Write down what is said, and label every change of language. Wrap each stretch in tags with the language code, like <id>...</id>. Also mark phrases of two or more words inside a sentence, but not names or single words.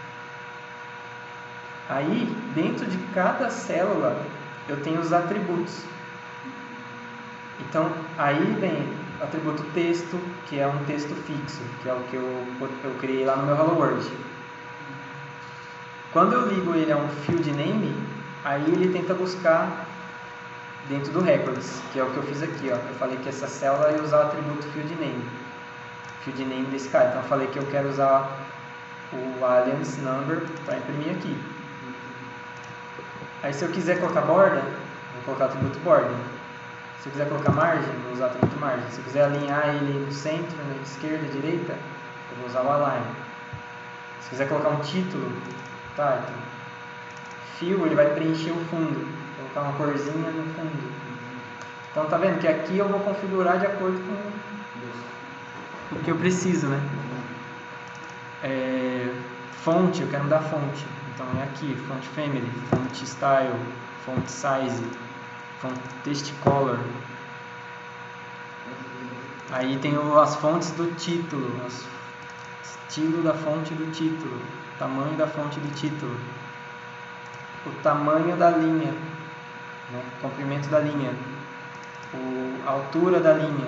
<pt>Aí, dentro de cada célula, eu tenho os atributos. Então, aí vem o atributo texto, que é um texto fixo, que é o que eu criei lá no meu</pt> <en>Hello World.</en> <pt>Quando eu ligo ele a um</pt> <en>field name,</en> <pt>aí ele tenta buscar dentro do records, que é o que eu fiz aqui. Ó. Eu falei que essa célula ia usar o atributo</pt> <en>field name</en> <pt>desse cara. Então eu falei que eu quero usar o</pt> <en>alias number</en> <pt>para imprimir aqui. Aí se eu quiser colocar borda, vou colocar o atributo border. Se eu quiser colocar margem, vou usar o atributo margem. Se eu quiser alinhar ele no centro, na esquerda, direita, eu vou usar o align. Se quiser colocar um título, tá, então, fill, ele vai preencher o fundo, vou colocar uma corzinha no fundo. Então tá vendo que aqui eu vou configurar de acordo com o que eu preciso, né? Fonte, eu quero mudar a fonte. Então é aqui,</pt> <en>font family, font style, font size, font text color.</en> <pt>Aí tem as fontes do título, o estilo da fonte do título, tamanho da fonte do título, o tamanho da linha, né? Comprimento da linha, a altura da linha.</pt>